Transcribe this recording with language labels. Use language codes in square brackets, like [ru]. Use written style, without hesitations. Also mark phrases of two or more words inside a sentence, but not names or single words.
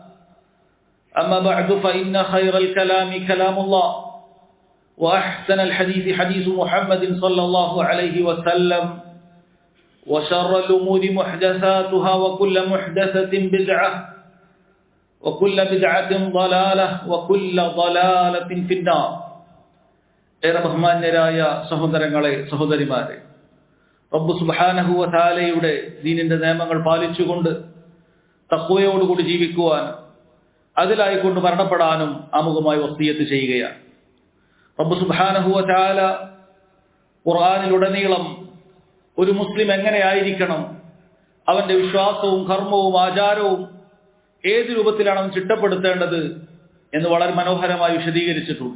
[ar] أما بعد فإن خير الكلام كلام الله وأحسن الحديث حديث محمد صلى الله عليه وسلم. وشر الأمور محدثاتها وكل محدثة بدعة وكل بدعة ضلالة وكل ضلالة في النار. [ml] ഏറെ ബഹുമാന്യരായ സഹോദരങ്ങളെ, സഹോദരിമാരെ, റബ്ബ് [ar] سبحانه وتعالى [ml] ദീനിന്റെ നിയമങ്ങൾ പാലിച്ചുകൊണ്ട് തഖ്വയോടുകൂടി ജീവിക്കുവാൻ, അതിലായിക്കൊണ്ട് മരണപ്പെടാനും ആമുഖമായി വസിയത്ത് ചെയ്യുകയാണ്. റബ്ബ് [ar] سبحانه وتعالى [ml] ഖുർആനിലുടനീളം ഒരു മുസ്ലിം എങ്ങനെയായിരിക്കണം, അവന്റെ വിശ്വാസവും കർമ്മവും ആചാരവും ഏത് രൂപത്തിലാണ് അവൻ ചിട്ടപ്പെടുത്തേണ്ടത് എന്ന് വളരെ മനോഹരമായി വിശദീകരിച്ചിട്ടുണ്ട്.